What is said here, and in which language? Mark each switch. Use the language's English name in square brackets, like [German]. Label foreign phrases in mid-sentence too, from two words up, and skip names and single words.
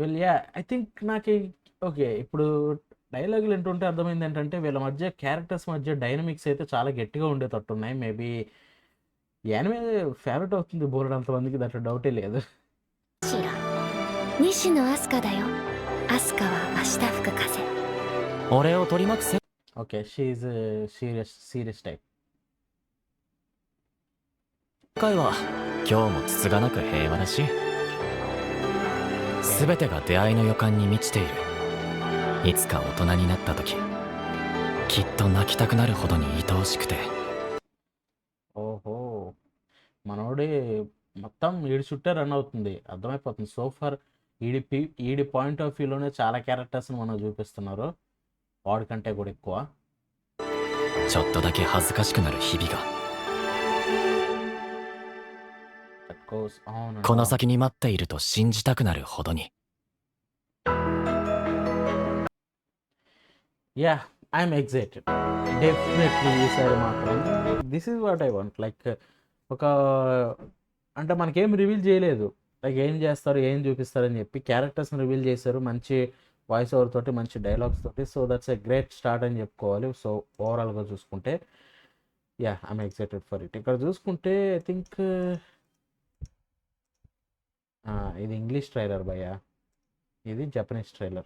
[Telugu] వీళ్ళు [English] ya I think [Telugu] నాకు ఓకే ఇప్పుడు డైలాగులు వింటుంటే అర్థమైంది ఏంటంటే వీళ్ళ మధ్య క్యారెక్టర్స్ మధ్య డైనమిక్స్ అయితే చాలా గట్టిగా ఉండేటట్టు ఉన్నాయి. [English] maybe anime favourite [Telugu] అవుతుంది బోలెడంత మందికి, దాంట్లో డౌటే లేదు. [Japanese] シラ西野飛鳥だよ。飛鳥は明日吹く風。俺を取り巻くせ [English] Okay she serious type. [Japanese] 世界は今日もつつがなく平和だし全てが出会いの予感に満ちている。いつか大人になった時きっと泣きたくなるほどに愛おしくて [Telugu] ఓహో మనోడి మొత్తం ఈడి చుట్టే రన్ అవుతుంది, అర్థమైపోతుంది. [English] so far [Telugu] ఈడి [English] point of view [Telugu] చాలా క్యారెక్టర్స్ని మనం చూపిస్తున్నారు, వాడికంటే కూడా ఎక్కువ. ちょっとだけ恥ずかしくなる日々が [English] That goes on and [Japanese] この [English] on. [Japanese] 先に待っていると信じたくなるほどに [English] Ya I'm excited definitely. [Telugu] ఈసారి మాత్రం [English] this is what I want. [Telugu] లైక్ ఒక అంటే మనకేం రివీల్ చేయలేదు, లైక్ ఏం చేస్తారు ఏం చూపిస్తారని చెప్పి క్యారెక్టర్స్ని రివీల్ చేశారు మంచి [English] voice over [Telugu] తోటి, మంచి డైలాగ్స్ తోటి. [English] So that's a great start [Telugu] అని చెప్పుకోవాలి. [English] So overall చూసుకుంటే ya I'm excited for it. [Telugu] ఇక్కడ చూసుకుంటే [English] I think [Telugu] ఇది [English] English trailer [Telugu] భయ్యా, ఇది [English] Japanese trailer.